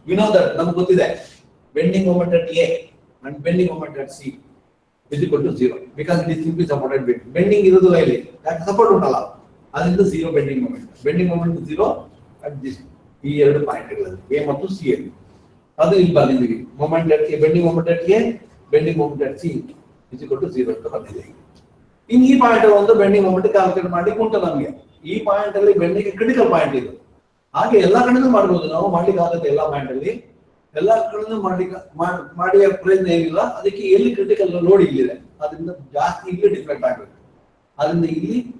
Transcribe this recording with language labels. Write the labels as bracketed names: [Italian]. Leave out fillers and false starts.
[English] we know that, [Kannada] ನಮ್ಗೆ ಗೊತ್ತಿದೆ [English] Bending moment at A and bending moment at C is equal to 0 because it is simply supported bend. [Kannada] Bending ಇರೋದಿಲ್ಲ ಇಲ್ಲಿ, ಯಾಕೆ support ಉಂಟಲ್ಲ, ಅದರಿಂದ 0 bending moment 0 at this ಈ ಎರಡು ಪಾಯಿಂಟ್ಗಳಲ್ಲಿ A ಮತ್ತು C ಅಲ್ಲಿ. ಅದು ಇಲ್ಲಿ ಬಂದಿದ್ದೀವಿ. [English] moment at A, bending moment at A, bending moment at C is equal to 0 [Kannada] ಅಂತ ಬಂದಿದೆ. ಇನ್ನು ಈ ಪಾಯಿಂಟ್ ಒಂದು ಬೆಂಡಿಂಗ್ ಮೊಮೆಂಟ್ ಕ್ಯಾಲ್ಕುಲೇಟ್ ಮಾಡಿ ಉಂಟು ನಮಗೆ. ಈ ಪಾಯಿಂಟ್ ಅಲ್ಲಿ ಬೆಂಡಿಂಗ್ ಕ್ರಿಟಿಕಲ್ ಪಾಯಿಂಟ್ ಇದು. ಹಾಗೆ ಎಲ್ಲಾ ಕಡೆನೂ ಮಾಡಬಹುದು, ನಾವು ಮಾಡ್ಲಿಕ್ಕೆ ಆಗುತ್ತೆ. ಎಲ್ಲಾ ಪಾಯಿಂಟ್ ಅಲ್ಲಿ ಎಲ್ಲಾ ಕಡೆನೂ ಮಾಡಿ ಪ್ರಯತ್ನ ಏನಿಲ್ಲ. ಅದಕ್ಕೆ ಎಲ್ಲಿ ಕ್ರಿಟಿಕಲ್ ಲೋಡ್ ಇಲ್ಲಿದೆ ಅದರಿಂದ ಜಾಸ್ತಿ ಇಲ್ಲಿ ಡಿಫ್ಲೆಕ್ಟ್ ಆಗಬೇಕು. ಅದರಿಂದ ಇಲ್ಲಿ